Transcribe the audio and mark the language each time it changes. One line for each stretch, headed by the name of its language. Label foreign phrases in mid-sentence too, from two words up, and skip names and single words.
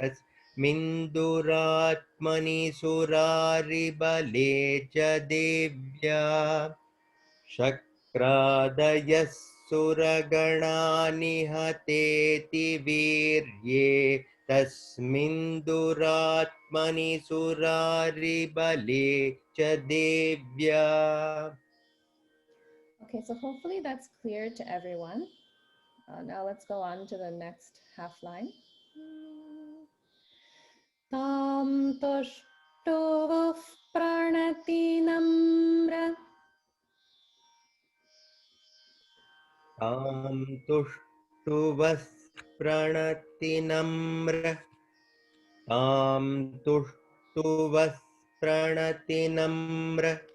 Sanskrit: तस्मिन्दुरात्मनि सुरारि बले च देव्या शक्रादय सुरगण निहतेति वीर्ये तस्मिन्दुरात्मनि सुरारि बले च देव्या.
English: Okay, so hopefully that's clear to everyone. Now let's go on to the next half line.
Sanskrit: तां तुष्टुवः प्रणति नम्र तां तुष्टुवः प्रणतिनम्र तां तुष्टुवः प्रणतिनम्र